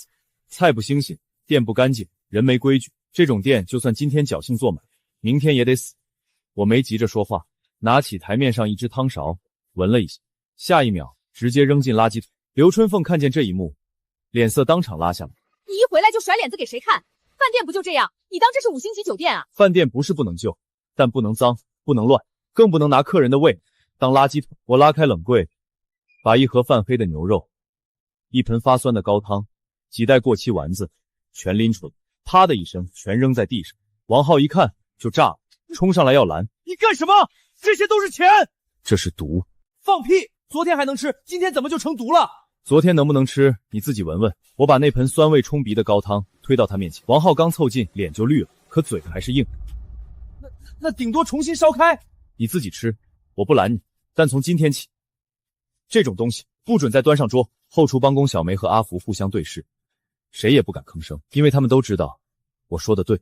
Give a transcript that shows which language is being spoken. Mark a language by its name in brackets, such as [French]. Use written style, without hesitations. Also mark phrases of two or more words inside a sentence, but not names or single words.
[Chinese] 菜不新鮮，店不乾淨，人沒規矩，這種店就算今天僥倖坐滿，明天也得死。我沒急着說話，拿起台面上一隻湯勺，聞了一下，下一秒直接扔進垃圾桶。劉春鳳看見這一幕，臉色當場拉下來。你一回來就甩臉子給誰看？飯店不就這樣？你當這是5星級酒店啊？飯店不是不能救，但不能髒，不能亂，更不能拿客人的胃當垃圾桶。我拉開冷櫃，把一盒泛黑的牛肉，一盆發酸的高湯，幾袋過期丸子全拎出來，啪的一聲全扔在地上。王浩一看就炸了，衝上來要攔。你幹什麼？這些都是錢！這是毒。放屁！昨天還能吃，今天怎麼就成毒了？昨天能不能吃你自己聞聞。我把那盆酸味衝鼻的高湯推到他面前，王浩剛湊近臉就綠了，可嘴還是硬。那頂多重新燒開。你自己吃，我不攔你，但從今天起，這種東西不准再端上桌。後廚幫工小梅和阿福互相對視，誰也不敢吭聲，因為他們都知道我說的對。